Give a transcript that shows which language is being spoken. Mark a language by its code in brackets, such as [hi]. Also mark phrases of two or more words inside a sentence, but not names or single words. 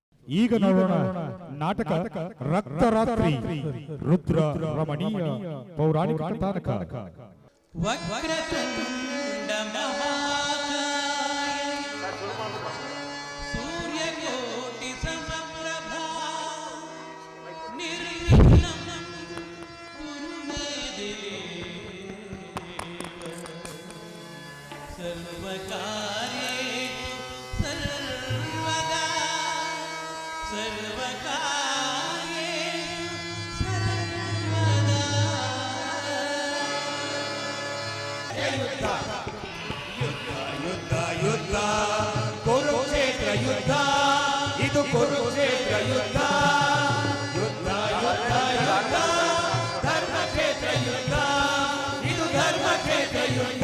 [kn] ಈಗ ನೋಡೋಣ ನಾಟಕ ರಕ್ತರಾತ್ರಿ ರುದ್ರ ರಮಣೀಯ ಪೌರಾಣಿಕ ಕಥಾನಕ. [sa] ವಕ್ರತುಂಡ ಮಹಾಕಾಯ ಸೂರ್ಯಕೋಟಿ ಸಮಪ್ರಭಾ ನಿರ್ವಿಘ್ನಂ ಕುರು ಮೇ ದೇವ ಸರ್ವಕಾರ್ಯೇಷು ಸರ್ವದಾ ಸರ್ವಕಾರ್ಯೇಷು ಸರ್ವದಾ. [kn] ಯುದ್ಧ ಯುದ್ಧ ಯುದ್ಧ ಕುರುಕ್ಷೇತ್ರ ಯುದ್ಧ, ಇದು ಕುರುಕ್ಷೇತ್ರ ಯುದ್ಧ. ಯುದ್ಧ ಯುದ್ಧ ಯುದ್ಧ ಧರ್ಮಕ್ಷೇತ್ರ ಯುದ್ಧ, ಇದು ಧರ್ಮಕ್ಷೇತ್ರ ಯುದ್ಧ.